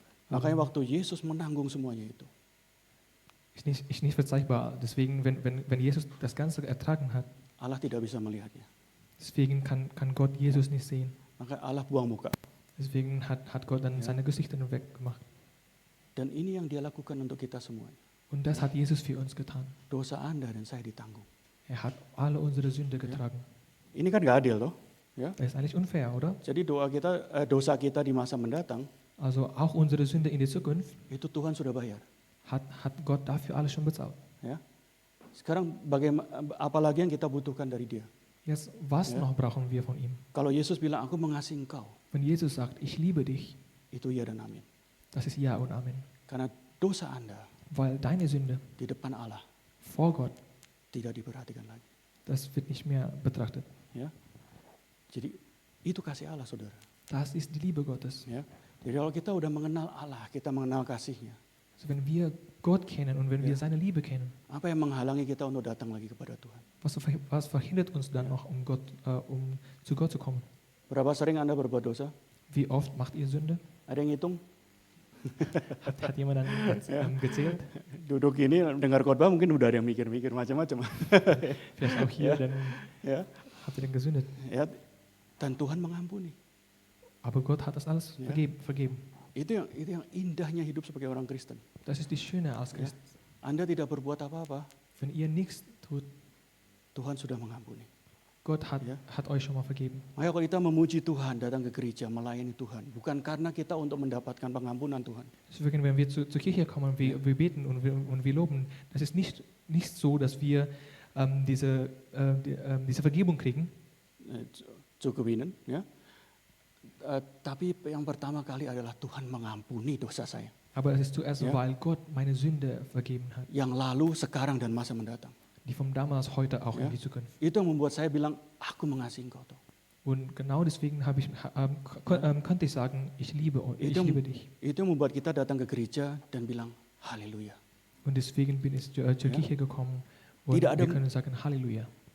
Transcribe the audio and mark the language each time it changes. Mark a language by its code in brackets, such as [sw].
[id] Makanya waktu Yesus menanggung semuanya itu, [de] ist nicht verzeihbar. Deswegen, wenn Jesus das Ganze ertragen hat, [id] Allah tidak bisa melihatnya. [de] deswegen kann Gott Jesus nicht sehen. [id] Maka Allah buang muka. [de] Deswegen hat Gott dann Ja. seine Gesichter weggemacht. [id] Dan ini yang dia lakukan untuk kita semuanya. [de] Und das hat Jesus für uns getan. [id] Dosa Anda dan saya ditanggung. [de] Er hat alle unsere Sünde getragen. [id] Ini kan gak adil loh. Ya. [de] Das ist eigentlich unfair, oder? [id] Jadi dosa kita di masa mendatang, [de] Also auch unsere Sünde in der Zukunft [id] itu Tuhan sudah bayar. [de] hat Gott dafür alles schon bezahlt. [id] Ya. Sekarang apalagi yang kita butuhkan dari dia? [de] Jetzt, was Ja. noch brauchen wir von ihm? [id] Kalau Yesus bilang, aku mengasihi engkau, [de] Wenn Jesus sagt, ich liebe dich, [id] itu ya dan amin. [de] das ist Ja und Amen. [id] Karena dosa Anda [de] Weil deine Sünde [id] di depan Allah [de] vor Gott, [id] tidak diperhatikan lagi. [de] das wird nicht mehr betrachtet. [id] Ya. Jadi itu kasih Allah, saudara. Das ist die Liebe Gottes. Ya. Jadi kalau kita udah mengenal Allah, kita mengenal kasihnya, [de] So, wenn wir Gott kennen und wenn wir seine Liebe kennen, [id] Apa yang menghalangi kita untuk datang lagi kepada Tuhan? [de] was verhindert uns dann noch, um zu Gott zu kommen? [id] Berapa sering Anda berbuat dosa? [de] Wie oft macht ihr Sünde? [id] Ada yang hitung? [de] Hat jemand dann gezählt? [id] Duduk ini dengar khotbah mungkin udah ada yang mikir-mikir macam-macam. [de] Vielleicht auch hier, dann [id] Ya, [de] habt ihr dann gesündet. [id] ya. Dan Tuhan mengampuni. [de] Aber Gott hat das alles Ja. vergeben. [id] Itu yang indahnya hidup sebagai orang Kristen. [de] Das ist die Schöne als Ja. Christ. [id] Anda tidak berbuat apa-apa, [de] Wenn ihr nichts tut, [id] Tuhan sudah mengampuni. [de] Gott Ja. hat euch schon mal vergeben. [id] Maka kalau kita memuji Tuhan, datang ke gereja, melayani Tuhan, bukan karena kita untuk mendapatkan pengampunan Tuhan. [de] Deswegen, wenn wir zur Kirche kommen, wir beten und wir loben, das ist nicht so, dass wir diese Vergebung kriegen, Cukupinen, ya. [id] Tapi yang pertama kali adalah Tuhan mengampuni dosa saya. [de] aber es ist zuerst, Ja. weil Gott meine Sünde vergeben hat, [id] Yang lalu, sekarang, dan masa mendatang. [de] die vom damals, heute auch Ja. in die Zukunft. [id] Itu yang membuat saya bilang, aku mengasihi engkau. Toh. [de] Und genau deswegen könnte ich sagen, ich liebe [id] Itu, [de] dich. [id] itu yang membuat kita datang ke gereja dan bilang, haleluya. [de] Und deswegen bin ich zur Ja. Kirche gekommen und [id] Tidak ada- [de] wir können sagen Halleluja.